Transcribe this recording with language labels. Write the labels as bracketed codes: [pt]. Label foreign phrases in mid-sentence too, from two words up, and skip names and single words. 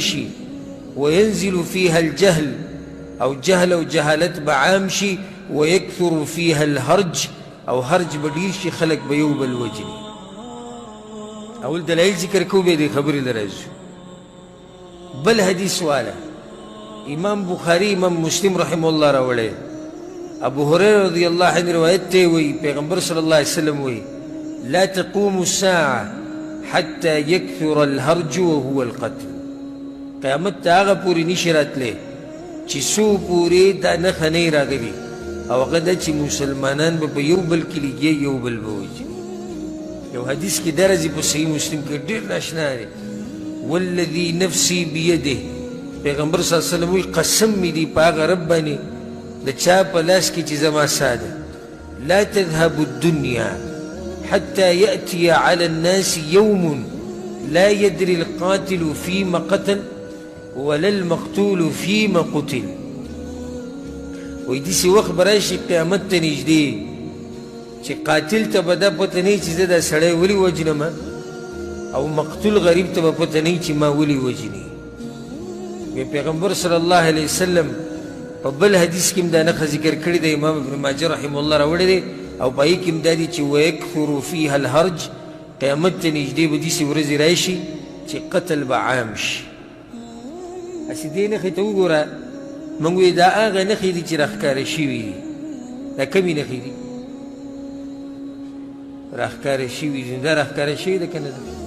[ps] شي [ar] وینزل فیها الجهل [ps] او جهل او جهالت به عام شي [ar] ویکثر فیها الهرج [ps] او هرج به ډېر شي خلک به یو بل وجني اول دلایل ذکر کوو بیا دې خبرې له راځو بل حدیث والا امام بخاری امام مسلم [ar] رحمه الله [ps] راوړی ابو هريره [ar] رضی الله عنه [ps] روایت ته وی پیغمبر [ar] صلی الله علیه وسلم [ps] وی [ar] لا تقوم الساعه حتى يكثر الهرج وهو القتل [ps] قیامت ته هغه پورې نشي راتلی چې څو پورې دا نښه نه راغلي او هغه ده چې مسلمانان به په یو بل کې لګي یو بل به وجني یو حدیث کې دا راځي په صحیح مسلم کې ډېر ناشنا دی [ar] والذي نفسي بيده [ps] پیغمبر [ar] صلی الله علیه وسلم [ps] وی قسم می دی په هغه رب باندې د چا په لاس کې چې زما ساده [ar] لا تذهب الدنيا حتى يأتي على الناس يوم لا يدري القاتل فيما قتل ولا المقتول فيما قتل [ps] وی داسې وخت به راشي قیامت ته نږدې چې قاتل ته به دا پته نه وي چې زه دا سړی ولې وجنم او مقتول غریب ته به پته نه وي چې ما ولې وجني پیغمبر [ar] صلی الله علیه وسلم [ps] په بل حدیث کې هم دا نښه ذکر کړې ده امام ابن ماجه [ar] رحمه الله [ps] راوړی دی او په هغې کې هم دا دي چې [ar] ویکثر فیها الهرج [ps] قیامت ته نږدې به داسې ورځې راشي چې قتل به عام شي هسې دې نښې ته وګوره موږ وایي دا هغه نښې دي چې راښکاره شوي دي دا کمې نښې دي راښکاره شوي دي دا راښکاره شوي ده که نه ده